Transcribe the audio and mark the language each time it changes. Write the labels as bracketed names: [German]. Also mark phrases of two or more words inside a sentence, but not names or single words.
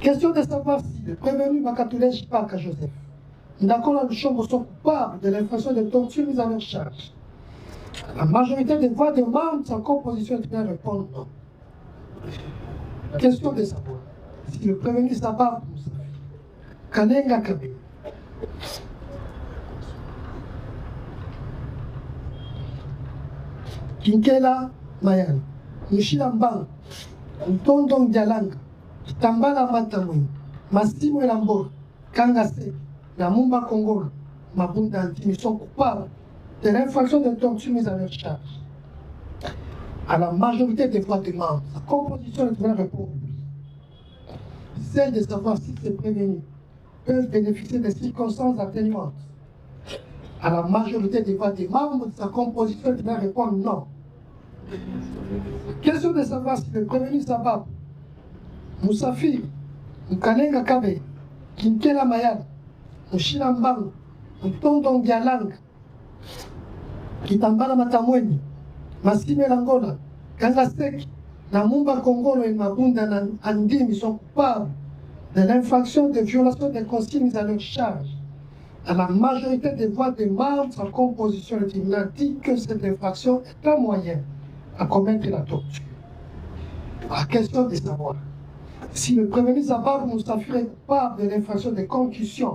[French] Question de savoir si le prévenu Makatoulé Chipaka Joseph, d'accord à Luchombo, sont coupables de l'infraction de torture mise à leur charge. La majorité des voix des membres sans composition tribunal répondent non. Question de savoir si le prévenu Sabab Moussafi, Kanenga Kabe, Kinkela Mayan, Mushila Mbang, Ntondong Dialanga, Kitambala Matamui, Massimo Elambor, Kangase, Namumba Kongolo, Mabunda Antimi sont coupables de l'infraction de torture mise à leur charge. À la majorité des voix des membres, sa composition de tribunal répond oui. Celle de savoir si ces prévenus peuvent bénéficier des circonstances atténuantes. À la majorité des voix des membres, sa composition de tribunal répond non. Question de savoir si le prévenu Sabab, Moussafi, Mkanenga Kabe, Kinkela Mayal, Mushila Mbang, Ntondong Dialanga, Kitambala Matamweni, Massime Langola, Kangasek, Namumba Kongolo et Mabunda Andimi sont coupables de l'infraction de violation des consignes mises à leur charge. À la majorité des voix des membres, sa composition, le tribunal dit que cette infraction est un moyen à commettre la torture. La question de savoir si le prévenu Sabab Moussafi est coupable de l'infraction de concussion.